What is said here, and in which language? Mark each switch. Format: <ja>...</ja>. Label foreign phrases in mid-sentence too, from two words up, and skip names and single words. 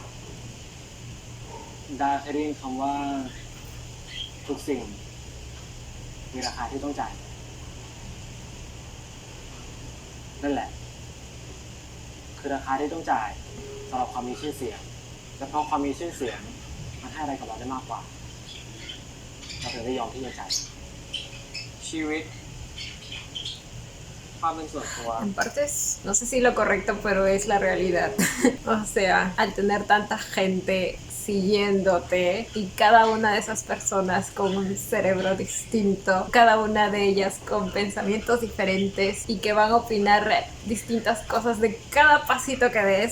<th>ดาเคยได้ยินคำว่าทุกสิ่งมีราคาที่ต้องจ่ายนั่นแหละคือราคาที่ต้องจ่ายสำหรับความมีชื่อเสียงแต่เพราะความมีชื่อเสียงมันให้อะไรกับเราได้มากกว่าเราถึงได้ยอมที่จะจ่ายชีวิต</th> <es>En partes, no sé si lo correcto, pero es la realidad. O sea, al tener tanta gente siguiéndote y cada una de esas personas con un cerebro distinto, cada una de ellas con pensamientos diferentes y que van a opinar distintas cosas de cada pasito que des.</es>